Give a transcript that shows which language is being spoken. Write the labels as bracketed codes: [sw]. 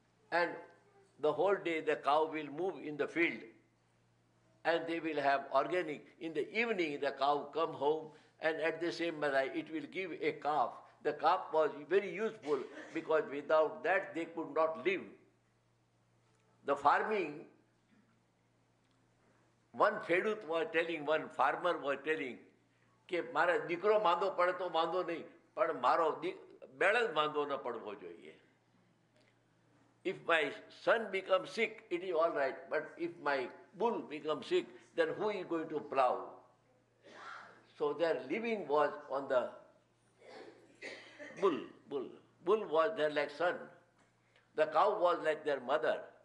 [en] And the whole day the cow will move in the field, and they will have organic. In the evening, the cow come home, and at the same time, it will give a calf. The calf was very useful because without that they could not live. The farming, one Fedut was telling, [gu] one farmer was telling, કે મારા દીકરો માંદો પડે તો માંદો નહીં, પણ મારો બેળદ માંદો ન પડવો જોઈએ. [en] If my son becomes sick, it is all right, but if my bull becomes sick, then who is going to plow? So their living was on the bull. Bull was their like son. The cow was like their mother.